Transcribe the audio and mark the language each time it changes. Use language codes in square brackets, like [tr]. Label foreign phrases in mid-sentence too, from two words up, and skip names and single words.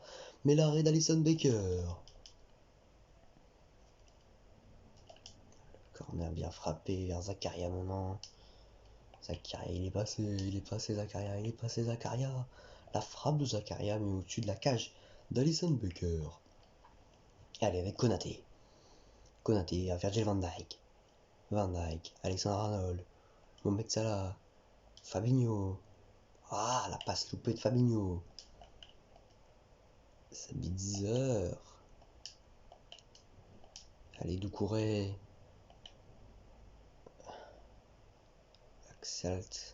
[fr] Mais l'arrêt d'Alison Becker. Corner bien frappé vers Zakaria maintenant. Zakaria, il est passé Zakaria. La frappe de Zakaria, mais au-dessus de la cage d'Alison Becker. Allez, avec Konaté. Konaté, Virgil van Dijk. Alexander-Arnold. Mohamed Salah. Fabinho. Ah, la passe loupée de Fabinho. Sabitzer. Allez, Doucouré. Axalt.